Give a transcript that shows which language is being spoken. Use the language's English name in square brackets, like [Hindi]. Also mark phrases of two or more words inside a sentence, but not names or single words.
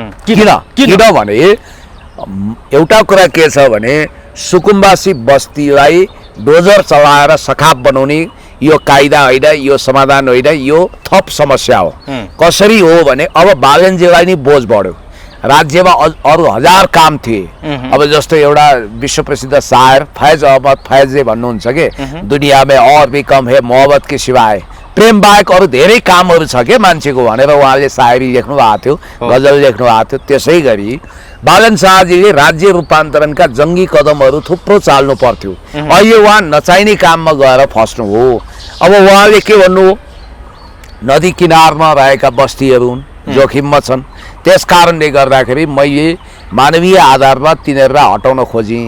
[Nepali] किनभने एउटा कुरा के छ भने सुकुम्बासी बस्तीलाई डोजर चलाएर सखाप बनाउने यो कायदा होइन, यो समाधान होइन, यो थप समस्या हो। कसरी हो भने अब बालेनजीलाई नै बोझ बढ्यो, राज्यमा अरू हजार काम थिए। अब जस्तो एउटा विश्व प्रसिद्ध शायर फैज अहमद फैजले भन्नुहुन्छ कि [Urdu] دنیا میں اور بھی کم ہے محبت کے سوائے, [Nepali] प्रेम बाहेक अरू धेरै कामहरू छ के मान्छेको भनेर उहाँले शायरी लेख्नु भएको थियो, गजल लेख्नु भएको थियो। त्यसै गरी बालन शाहजीले राज्य रूपान्तरणका जङ्गी कदमहरू थुप्रो चाल्नु पर्थ्यो। अहिले उहाँ नचाहिने काममा गएर फस्नु हो। अब उहाँले के भन्नु, नदी किनारमा रहेका बस्तीहरू जोखिममा छन्, त्यस कारणले गर्दाखेरि मैले मानवीय आधारमा तिनीहरूलाई हटाउन खोजेँ।